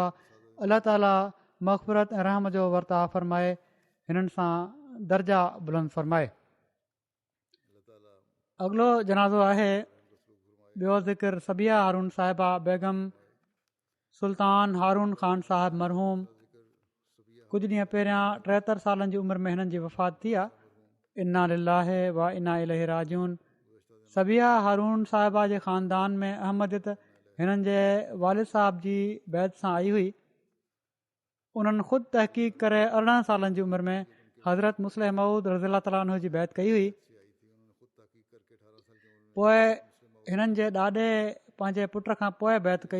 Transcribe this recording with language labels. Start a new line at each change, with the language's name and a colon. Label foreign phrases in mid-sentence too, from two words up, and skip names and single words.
Sindhi: अलाह ताला मग़फ़िरत ऐं रहम जो वर्ता फ़रमाए, हिननि सां दर्जा बुलंद फ़रमाए। अॻिलो जनाज़ो आहे ॿियो ज़िक्र सबिया हारून साहिबा बेगम सुल्तान हारून ख़ान साहिबु मरहूम। कुझु ॾींहं पहिरियां 73 सालनि जी उमिरि में हिननि जी वफ़ात थी आहे।
Arabic: إنا لله وإنا إليه راجعون.
Sindhi: सबिया हारून साहिबा जे ख़ानदान में अहमदियत हिननि जे वालिद साहिब जी बैत सां आई हुई। उन्हनि ख़ुदि तहक़ीक़ करे 18 सालनि जी उमिरि में हज़रत मुस्लिह मऊद
Arabic: رضي تعالى عنه
Sindhi: जी बैत कई हुई। पोइ हिननि जे ॾाॾे पंहिंजे पुट खां पोइ बैत कई।